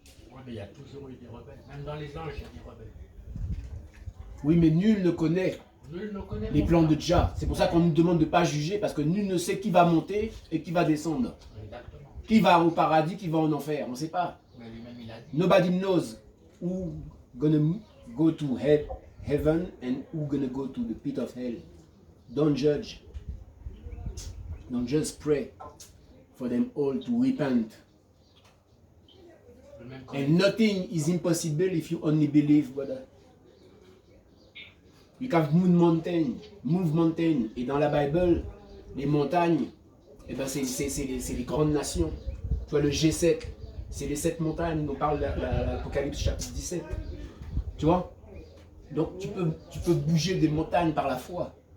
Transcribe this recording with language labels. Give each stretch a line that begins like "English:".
French: Oui, mais il y a tous toujours eu des rebelles. Même dans les anges, il y a des rebelles. Oui, mais nul ne connaît Nul ne connaît les mon plans de frère. Jah. C'est pour ça qu'on nous demande de ne pas juger, parce que nul ne sait qui va monter et qui va descendre. Exactement. Qui va au paradis, qui va en enfer. On ne sait pas. Mais lui-même, il a dit.
English: Nobody knows who gonna go to heaven and who gonna go to the pit of hell. Don't judge. Don't just pray for them all to repent.
French: Le même quand
English: And nothing is impossible if you only believe, brother. You can move mountain.
French: Et dans la Bible, les montagnes, eh ben c'est les grandes nations. Tu vois, le G7, c'est les 7 montagnes dont parle l'Apocalypse chapitre 17. Tu vois? Donc tu peux bouger des montagnes par la foi.